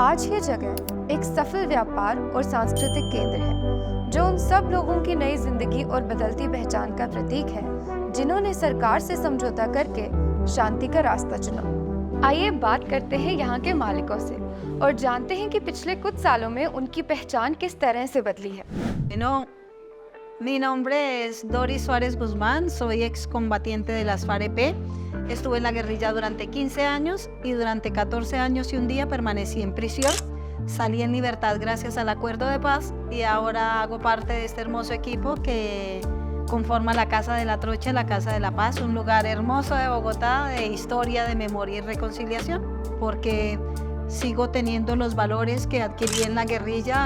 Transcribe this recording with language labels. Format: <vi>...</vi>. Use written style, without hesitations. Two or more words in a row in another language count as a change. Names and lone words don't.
<hi>आज ये जगह एक सफल व्यापार और सांस्कृतिक केंद्र है, जो उन सब लोगों की नई जिंदगी और बदलती पहचान का प्रतीक है जिन्होंने सरकार से समझौता करके शांति का रास्ता चुना। आइए बात करते हैं यहाँ के मालिकों से और जानते हैं कि पिछले कुछ सालों में उनकी पहचान किस तरह से बदली है।</hi> <es>Mi nombre es Doris Suárez Guzmán, soy excombatiente de las FARC-EP. Estuve en la guerrilla durante 15 años y durante 14 años y un día permanecí en prisión. Salí en libertad gracias al acuerdo de paz y ahora hago parte de este hermoso equipo que conforma la Casa de la Trocha, la Casa de la Paz, un lugar hermoso de Bogotá, de historia, de memoria y reconciliación, porque sigo teniendo los valores que adquirí en la guerrilla.</es>